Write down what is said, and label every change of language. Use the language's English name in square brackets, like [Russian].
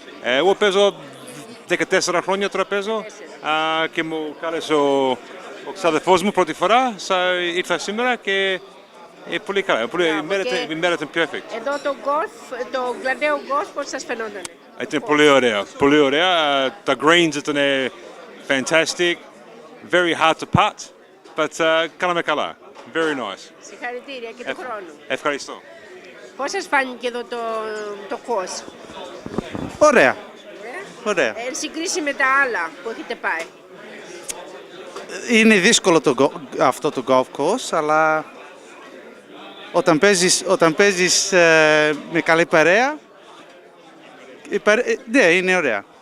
[Greek] Εγώ παίζω 14 χρόνια τώρα παίζω και μου κάλεσε ο ξαδερφός μου πρώτη φορά, ήρθα σήμερα και πολύ καλά, η μέρα ήταν perfect. Εδώ το Glenelg Golf πώς σας φαινόταν? Ήταν πολύ ωραία, τα greens ήταν [English] fantastic, very hard to putt. [Greek] But κάναμε καλά. [English] Very nice. [Greek] Συγχαρητήρια και του χρόνου. Ευχαριστώ. Πώς σας φάνηκε εδώ το course? Ωραία. Ωραία. Εν συγκρίση με τα άλλα που έχετε πάει? Είναι δύσκολο αυτό το golf course, αλλά όταν παίζεις με καλή παρέα, ναι, είναι ωραία.